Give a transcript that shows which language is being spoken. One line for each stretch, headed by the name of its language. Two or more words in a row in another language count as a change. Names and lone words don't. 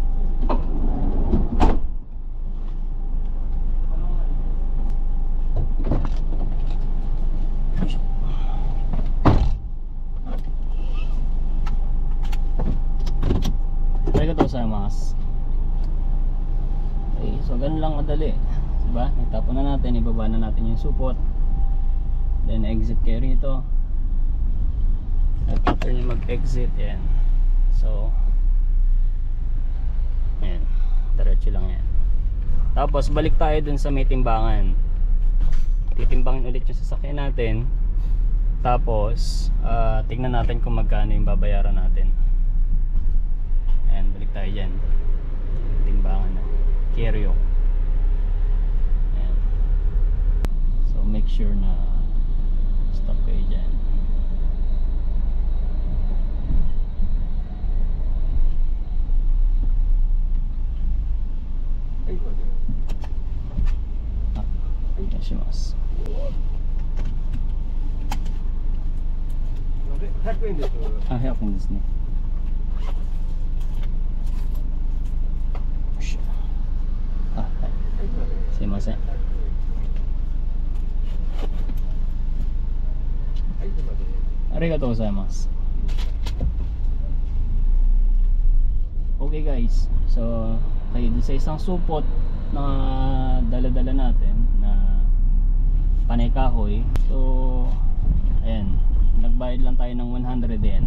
Japanese: よいしょ。
Filipino: ありがとうございます。
English: Okay, so
Filipino: ganun lang kadali. Diba? Itapon na natin, ibaba na natin yung supot.
English: Then exit
Filipino: kayo rito. At after nyo mag-exit, yan. So yan, diretso lang yan. Tapos balik tayo dun sa may timbangan. Titimbangin ulit yung sasakyan natin. Tapos tignan natin kung magkano yung babayaran natin. Ayan, balik tayo dyan. Timbangan na Keryo. Ayan. So
English: make sure
Filipino: na stop kayo dyan.
Japanese: Onegaishimasu. 100円です。あ、100円ですね。よいしょ。あ、はい。すいません。ありがとうございます。
English: Okay guys, so
Filipino: kayo dun sa isang supot na dala-dala natin na panay kahoy. So ayan, nagbayad lang tayo ng 100 yen.